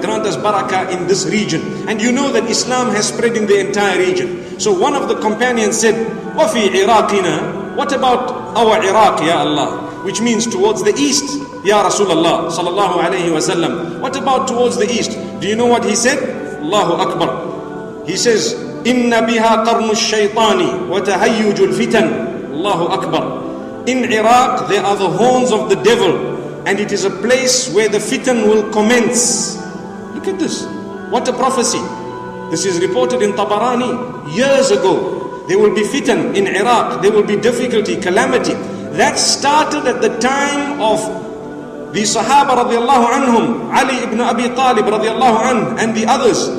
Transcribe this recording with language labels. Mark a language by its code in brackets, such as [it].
[en] Grant us barakah in this region. And you know that Islam has spread in the entire region. So one of the companions said, [ar] وَفِي عِرَاقِنَا. [en] What about our Iraq, Ya Allah? Which means towards the east, Ya Rasulullah sallallahu alayhi wa sallam. What about towards the east? Do you know what he said? Allahu Akbar. He says, [ar] إِنَّ بِهَا قَرْنُ الشَّيْطَانِ وَتَهَيُّجُ الْفِتَنِ. [en] Allahu Akbar. In Iraq, there are the horns of the devil, and it is a place where the fitan will commence. Look at this. What a prophecy. This is reported in Tabarani years ago. There will be fitan in Iraq. There will be difficulty, calamity. That started at the time of the Sahaba radiallahu anhum, Ali ibn Abi Talib radiallahu anh, and the others.